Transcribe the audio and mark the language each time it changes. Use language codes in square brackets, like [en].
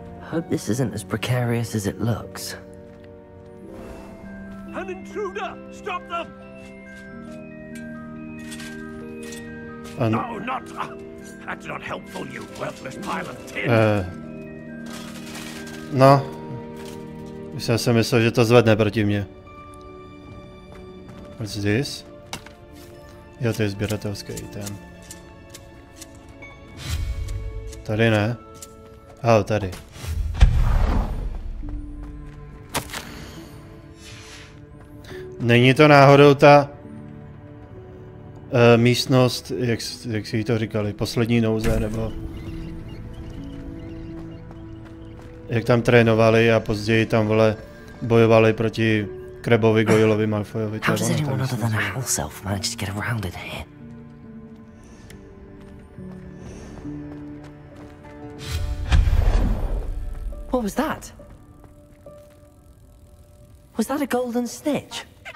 [en] Hope this isn't as precarious as it looks. An intruder! Stop them! No, not. That's not helpful, you worthless pile of tin. No. [cs] Už jsem si myslel, že to zvedne proti mně. [en] What's this? [cs] Jo, to je sběratelský item. Tady ne. Tady. Není to náhodou ta místnost, jak si to říkali, poslední nouze, nebo jak tam trénovali a později tam vole bojovali proti Krebovi, Goylovi, Malfoyovi. [en] How does anyone other than a house elf manage to get around it here? What was that? Was that a golden snitch?